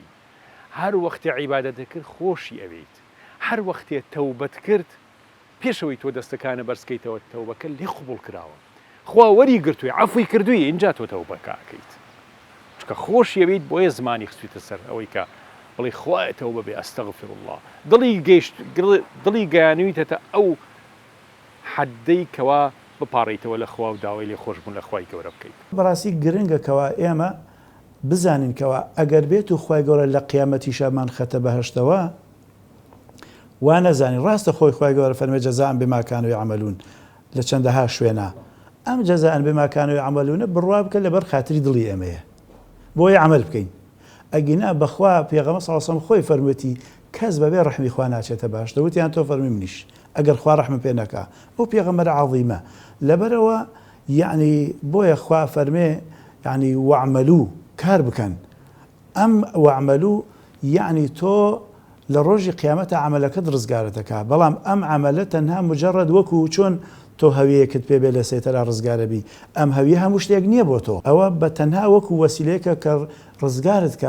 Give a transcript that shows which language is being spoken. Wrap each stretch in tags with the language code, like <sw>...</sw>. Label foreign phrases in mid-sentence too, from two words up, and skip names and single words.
<ckb>هەر وەختێ عیبادەتت کرد خۆشی ئەوێیت، هەر وەختێ تەوبەت کرد پێشەوەی تۆ دەستەکانە بەرزکەیتەوە تەوبەکە لێ قبوڵ کراوە، خوا وەری گرتووی عەفوی کردووی، اینجا تۆ تەوبەکە ئەکەیت، چونکە خۆشی ئەوێیت بۆیە زمانی خستوویتە سەر ئەوەی کە بڵێ خوایە تەوبە بێ</ckb> <ar>ئەستەغفر الله،</ar> <ckb>دڵی گەیانویتەتە ئەو حەدەی کەوا بپاڕیتەوە لە خوا و داوای لێ خۆشبوون لە خوای گەورە بکەیت. بەڕاستی گرنگەکەوە ئێمە بزانین کەوە ئەگەر بێت و خوای گەورە لە قیامەتی شەمان خەتە بەهەشتەوە وا نەزانین ڕاستە خۆی خوای گەورە فەرمێ</ckb> <ar>جەزاء بما كانوا يعملون</ar> <ckb>لە چەندەها شوێنە، ئەم</ckb> <ar>جەزاء بما كانوا يعملون</ar> <ckb>بڕوا بکە لەبەر خاتری دڵی ئێمەیە بۆی عمل بکەین. ئەگینا بەخوا پێغەمبەر</ckb> <ar>صلی الله علیه و سلم</ar> <ckb>خۆی فەرموویەتی کەس بەبێ ڕەحمی خوا ناچێتە بەهەشت، وتیان تۆ فەرمی منیش ئەگەر خوا ڕەحمم پێ نەکا. ئەو پێغەمبەرە عەظیمە لەبەرەوە یعنی بۆیە خوا فەرمێ یعنی وەعمەلوو کار بکەن، ئەم وەعمەلوو یعنی تۆ لە ڕۆژی قیامەتە عەمەلەکەت ڕزگارەتەکا، بەڵام ئەم عەمەلە تەنها مجرد وەکو چۆن تۆ هەویەکت پێ بێ لە سێتەرا ڕزگارە بی، ئەم هەویە هەموو شتێک نییە بۆ تۆ، ئەوە بە تەنها وەکو وەسیلەیەکە کە ڕزگارت کە.</ckb>